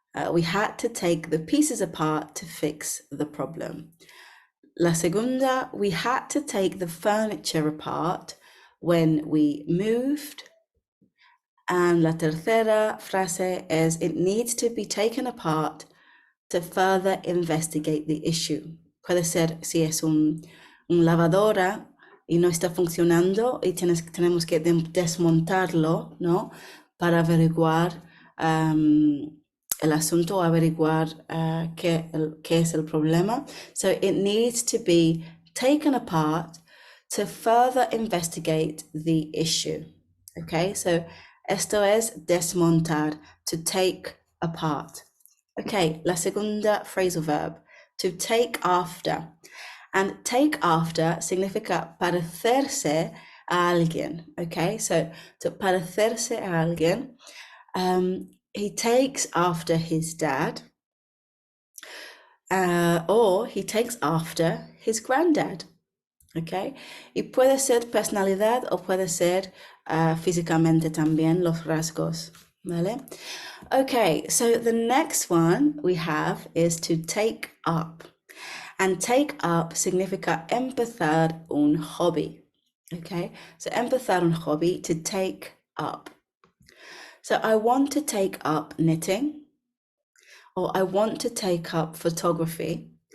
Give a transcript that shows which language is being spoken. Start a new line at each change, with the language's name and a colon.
English: We had to take the pieces apart to fix the problem.
Spanish: La segunda,
English: we had to take the furniture apart when we moved. And
Spanish: la tercera frase
English: is it needs to be taken apart to further investigate the issue.
Spanish: Puede ser si es un lavadora y no está funcionando y tenemos que desmontarlo, ¿no? Para averiguar el asunto, averiguar qué es el problema.
English: So it needs to be taken apart to further investigate the issue.
Spanish: Okay, so esto es desmontar,
English: to take apart.
Spanish: Okay, la segunda phrasal verb, to take after. And take after significa parecerse a alguien. Okay, so to parecerse a alguien.
English: He takes after his dad, or he takes after his granddad.
Spanish: Okay, y puede ser personalidad o puede ser físicamente también los rasgos. ¿Vale?
English: Okay, so the next one we have is to take up.
Spanish: And take up significa empezar un hobby. Okay, so empezar un hobby, to take up.
English: So I want to take up knitting, or I want to take up photography.